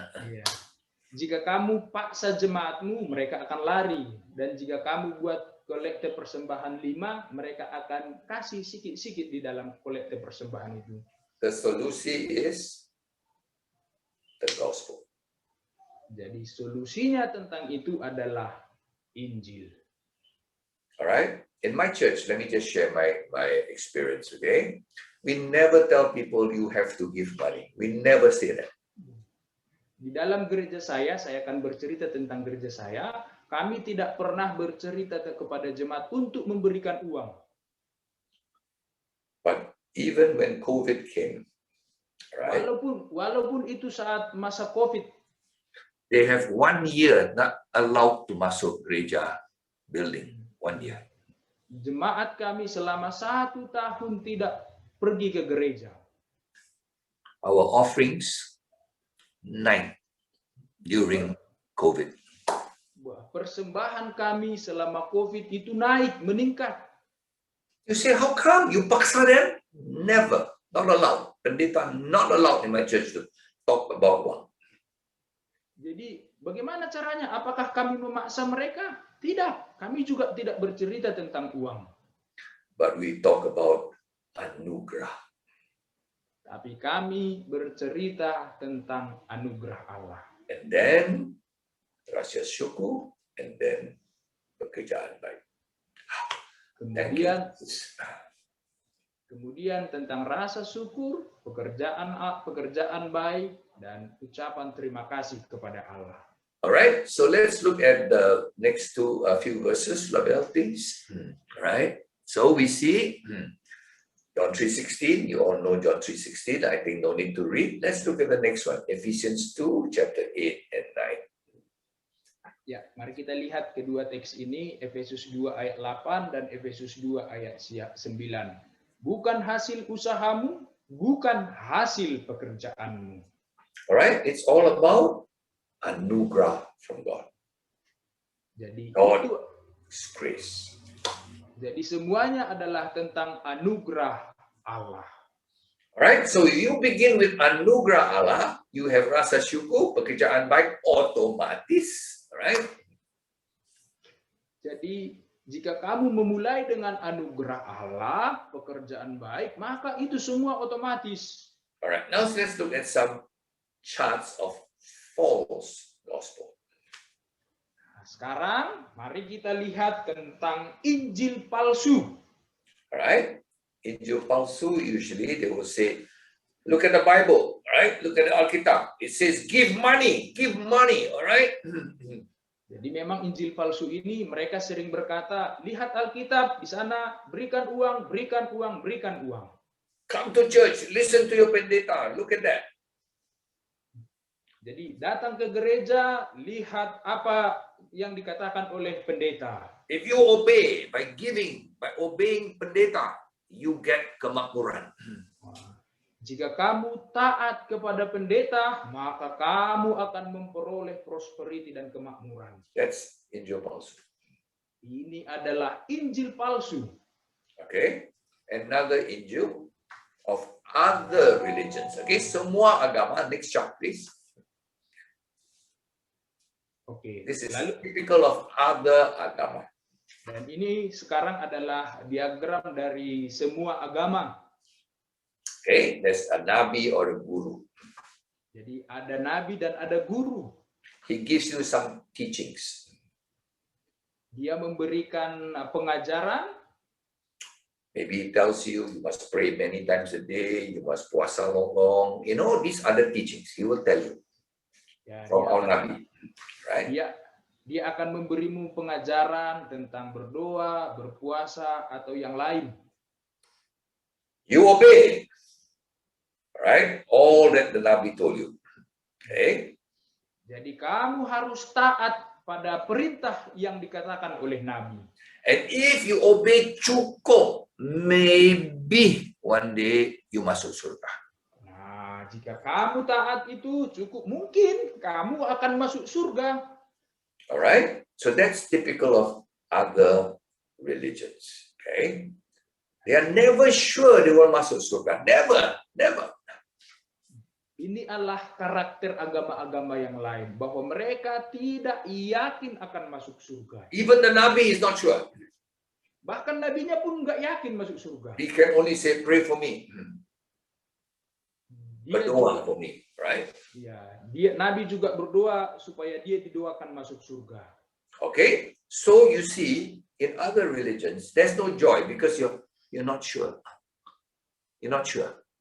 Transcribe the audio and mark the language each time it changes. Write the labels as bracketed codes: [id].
[id] Iya. Jika kamu paksa jemaatmu, mereka akan lari. Dan jika kamu buat kolekte persembahan 5, mereka akan kasih sikit-sikit di dalam kolekte persembahan itu. [en] The solution is the gospel. [id] Jadi solusinya tentang itu adalah Injil. [en] Alright? In my church, let me just share my experience, okay? We never tell people you have to give money. We never say that. [id] Di dalam gereja saya akan bercerita tentang gereja saya, kami tidak pernah bercerita kepada jemaat untuk memberikan uang. [en] But even when COVID came, right? [id] Walaupun itu saat masa COVID, [en] They have 1 year not allowed to [id] masuk gereja [en] building. 1 year. [id] Jemaat kami selama 1 tahun tidak pergi ke gereja. [en] Our offerings 9 during COVID. [id] Persembahan kami selama COVID itu naik, meningkat. [en] You say, how come? You paksa them? Never. Not allowed. Pendeta not allowed in my church to talk about one. [id] Jadi bagaimana caranya? Apakah kami memaksa mereka? Tidak. Kami juga tidak bercerita tentang uang. [en] But we talk about anugerah. [id] Tapi kami bercerita tentang anugerah Allah. [en] And then [id] rahasia syukur, [en] and then [id] pekerjaan baik. [en] Thank you. [id] Kemudian tentang rasa syukur, pekerjaan baik, dan ucapan terima kasih kepada Allah. [en] Alright, so let's look at the next few verses, Label, please. Alright, so we see John 3:16. You all know John 3:16. I think no need to read. Let's look at the next one, Ephesians 2, chapter 8 and 9. [id] Ya, mari kita lihat kedua teks ini, Efesus 2 ayat 8 dan Efesus 2 ayat 9. Bukan hasil usahamu, bukan hasil pekerjaanmu. [en] Alright, it's all about anugerah from God. [id] Jadi [en] God [id] itu, [en] is grace. [id] jadi semuanya adalah tentang anugerah Allah. [en] Alright, so if you begin with [id] anugerah Allah, [en] you have [id] rasa syukur, pekerjaan baik otomatis. [en] Alright? [id] Jadi jika kamu memulai dengan anugerah Allah, pekerjaan baik, maka itu semua otomatis. [en] Alright, now let's look at some charts of false gospel. [id] Nah, sekarang mari kita lihat tentang Injil palsu. [en] Alright? [id] Injil palsu, [en] usually they will say, look at the Bible, right? Look at the Alkitab. It says, give money, alright? [id] Jadi memang Injil palsu ini mereka sering berkata, lihat Alkitab di sana, berikan uang, berikan uang, berikan uang. [en] Come to church, listen to your pendeta, look at that. [id] Jadi datang ke gereja, lihat apa yang dikatakan oleh pendeta. [en] If you obey by giving, by obeying pendeta, you get kemakmuran. [id] Jika kamu taat kepada pendeta, maka kamu akan memperoleh prosperity dan kemakmuran. [en] That's [id] Injil palsu. Ini adalah Injil palsu. [en] Okay, another Injil of other religions. Okay, [id] semua agama. [en] Next chart, please. [id] Oke. [en] This is [id] Lalu [en] typical of other agama. [id] dan ini sekarang adalah diagram dari semua agama. [en] Okay, there's a nabi or a guru. [id] Jadi ada nabi dan ada guru. [en] He gives you some teachings. [id] Dia memberikan pengajaran. [en] Maybe he tells you you must pray many times a day, you must puasa long. You know, these other teachings he will tell you [id] Ya, [en] from our nabi, right? [id] dia akan memberimu pengajaran tentang berdoa, berpuasa atau yang lain. [en] You obey, right? All that the nabi told you. Okay. [id] Jadi kamu harus taat pada perintah yang dikatakan oleh nabi. [en] And if you obey cukup, maybe one day you [id] masuk surga. Nah, jika kamu taat itu cukup mungkin kamu akan masuk surga. [en] All right. So that's typical of other religions. Okay. They are never sure they will [id] masuk surga. [en] Never, never. [id] Ini adalah karakter agama-agama yang lain, bahwa mereka tidak yakin akan masuk surga. [en] Even the nabi is not sure. [id] Bahkan nabinya pun nggak yakin masuk surga. [en] He can only say, pray for me. [id] Dia Berdoa juga, [en] for me, right? [id] ya, nabi juga berdoa supaya dia didoakan masuk surga. [en] Okay. So you see, in other religions, there's no joy because you're not sure. You're not sure.